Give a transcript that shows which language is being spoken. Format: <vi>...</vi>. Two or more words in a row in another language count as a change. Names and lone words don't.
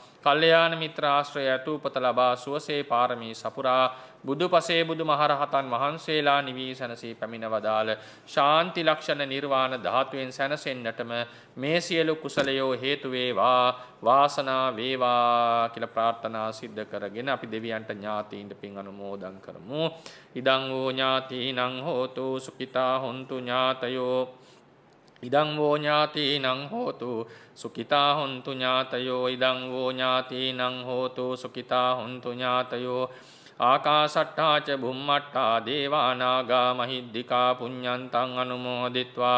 <si>කල්යාණ මිත්‍ර ආශ්‍රය ඇතු උපත ලබා සුවසේ පාරමී සපුරා බුදුපසේ බුදු මහරහතන් වහන්සේලා නිවී සැනසී පැමිණ වදාළ ශාන්ති ලක්ෂණ නිර්වාණ ධාතුවෙන් සැනසෙන්නටම මේ සියලු කුසලයෝ හේතු වේවා වාසනා වේවා කියලා ප්‍රාර්ථනා සිද්ධ කරගෙන අපි දෙවියන්ට ඥාතීන්ට පින් අනුමෝදන් කරමු.</si> <pi>ඉදං වූ ඥාතීනං හෝතු සුඛිතා හොන්තු ඥාතයෝ ඉදං වූ ඥාතීනං හෝතු සුඛිතා හොන්තු ඥාතයෝ ඉදං වූ ඥාතීනං හෝතු සුඛිතා හොන්තු ඥාතයෝ ආකාශට්ටා ච බුම්මට්ටා දේවා නාග මහිද්దికා පුඤ්ඤන්තං අනුමෝදිත්වා</pi>